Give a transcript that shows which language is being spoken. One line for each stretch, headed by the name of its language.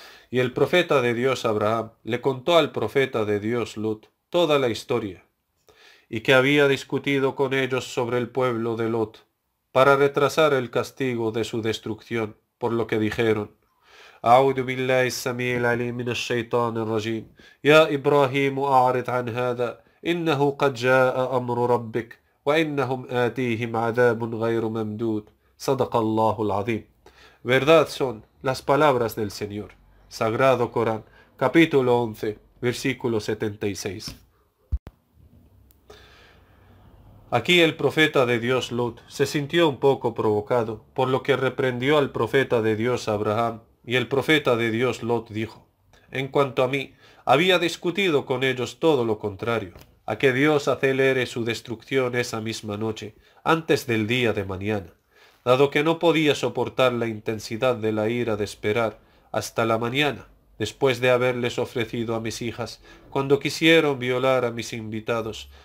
Spanish: Y el profeta de Dios Abraham le contó al profeta de Dios Lut toda la historia, y que había discutido con ellos sobre el pueblo de Lot, para retrasar el castigo de su destrucción, por lo que dijeron:
Arabic: أعوذ بالله السميع العليم من الشيطان الرجيم. يا إبراهيم أعرض عن هذا إنه قد جاء أمر ربك وإنهم آتيهم عذاب غير ممدود. صدق الله العظيم.
Spanish: Verdad son las palabras del Señor. Sagrado Corán, capítulo 11, versículo 76. Aquí el profeta de Dios Lot se sintió un poco provocado, por lo que reprendió al profeta de Dios Abraham, y el profeta de Dios Lot dijo: en cuanto a mí, había discutido con ellos todo lo contrario, a que Dios acelere su destrucción esa misma noche, antes del día de mañana, dado que no podía soportar la intensidad de la ira de esperar hasta la mañana, después de haberles ofrecido a mis hijas, cuando quisieron violar a mis invitados.